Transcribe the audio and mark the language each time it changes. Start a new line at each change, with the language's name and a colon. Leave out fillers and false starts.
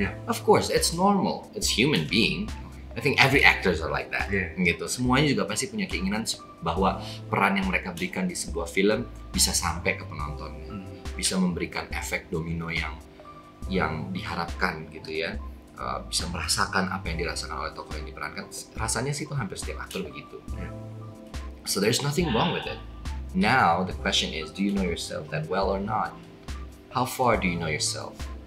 English: Of course it's normal, it's human being. I think every actors are like that, gitu.
Indonesian: Semuanya juga pasti punya keinginan bahwa peran yang mereka berikan di sebuah film bisa sampai ke penontonnya, bisa memberikan efek domino yang diharapkan, gitu ya. Bisa merasakan apa yang dirasakan oleh tokoh yang diperankan. Rasanya sih itu hampir setiap aktor begitu.
English: So there's nothing wrong with it. Now the question is, do you know yourself that well or not? How far do you know yourself?